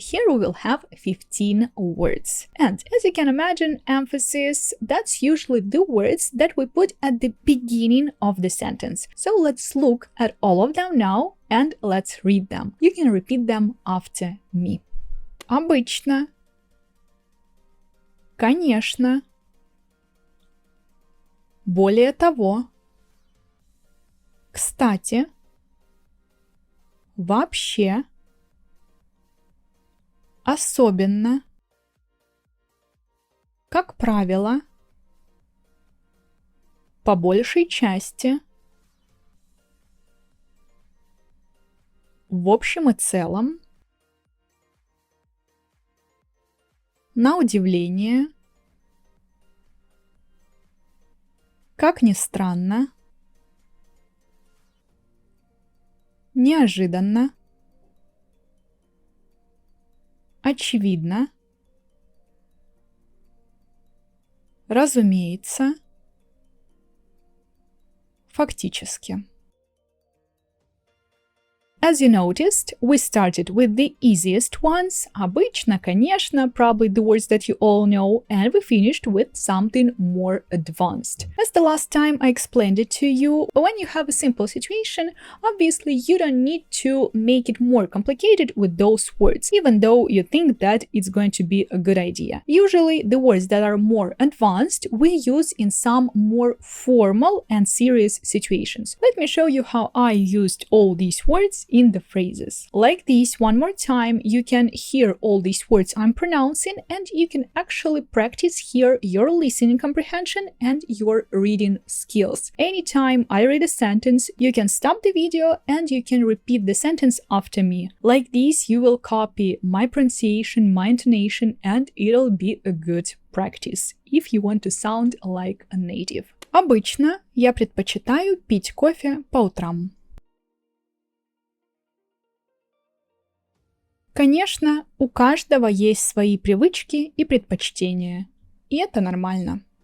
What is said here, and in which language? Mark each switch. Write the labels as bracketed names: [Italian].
[English] Here we will have 15 words. And as you can imagine, emphasis, that's usually the words that we put at the beginning of the sentence. So let's look at all of them now and let's read them. You can repeat them after me. [Russian] Обычно, конечно, более того, кстати, вообще, особенно, как правило, по большей части, в общем и целом, на удивление, как ни странно, неожиданно, очевидно, разумеется, фактически. [English] As you noticed, we started with the easiest ones, [Russian] обычно, конечно, [English] probably the words that you all know, and we finished with something more advanced. As the last time I explained it to you, when you have a simple situation, obviously you don't need to make it more complicated with those words, even though you think that it's going to be a good idea. Usually, the words that are more advanced we use in some more formal and serious situations. Let me show you how I used all these words in the phrases. Like this, one more time, you can hear all these words I'm pronouncing and you can actually practice here your listening comprehension and your reading skills. Anytime I read a sentence, you can stop the video and you can repeat the sentence after me. Like this, you will copy my pronunciation, my intonation, and it'll be a good practice if you want to sound like a native. [Russian] Обычно я предпочитаю пить кофе по утрам. Конечно, у каждого есть свои привычки и предпочтения, и это нормально.